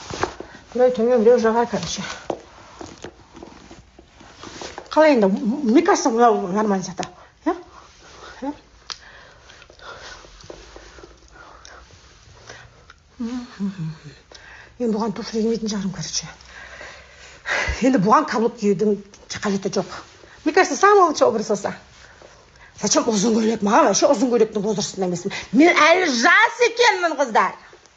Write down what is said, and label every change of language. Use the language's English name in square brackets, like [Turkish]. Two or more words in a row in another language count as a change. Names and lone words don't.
[Kazakh] Біреу төмен, біреу жоғары, короче. Қалай енді, [Russian] мне кажется, [Kazakh] мынау нормально заты. Енді бұған туфли кимейтін шығарым, короче. Енді бұған каблук киюдің қажеті жоқ. [Russian] Мне кажется, самый лучший образ осы. [Kazakh] Зачем ұзын көйлек? Маған вообще ұзын көйлектің возрастында емеспін. Мен әлі жас екенмін, қыздар.